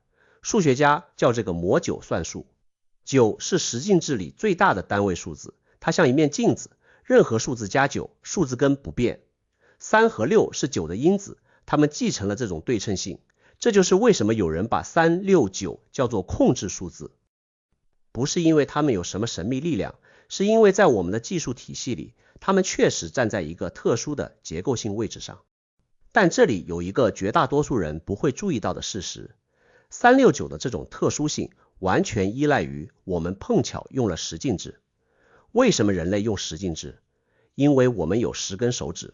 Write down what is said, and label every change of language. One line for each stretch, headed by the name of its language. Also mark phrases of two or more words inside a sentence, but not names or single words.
Chinese: 數學家叫這個魔9算術。9是十進制裡最大的單位數字，它像一面鏡子，任何數字加9，數字根不變。3和6是9的因子，它們繼承了這種对称性。這就是為什麼有人把3、6、9叫做控制數字，不是因為它們有什麼神秘力量，是因為在我們的計數體系裡，它們確實站在一個特殊的結構性位置上。但這裡有一個絕大多数人不會注意到的事實，3、6、9的這種特殊性完全依賴於我們碰巧用了十進制。為什麼人類用十進制？因為我們有10根手指。